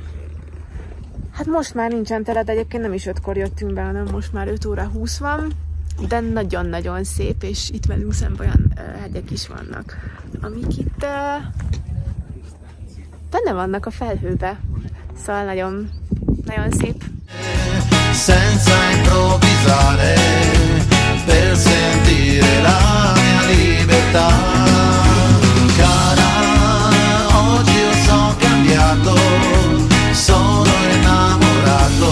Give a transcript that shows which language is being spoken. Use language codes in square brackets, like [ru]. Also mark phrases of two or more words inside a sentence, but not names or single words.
[hu] Hát most már nincsen tele, de egyébként nem is 5-kor jöttünk be, hanem most már 5 óra 20 van, de nagyon-nagyon szép, és itt velünk szemben olyan hegyek is vannak, amik itt benne vannak a felhőbe. Szóval nagyon, nagyon szép. [it] Senza improvvisare per sentire la mia libertà. Cara, oggi io sono cambiato, sono innamorato.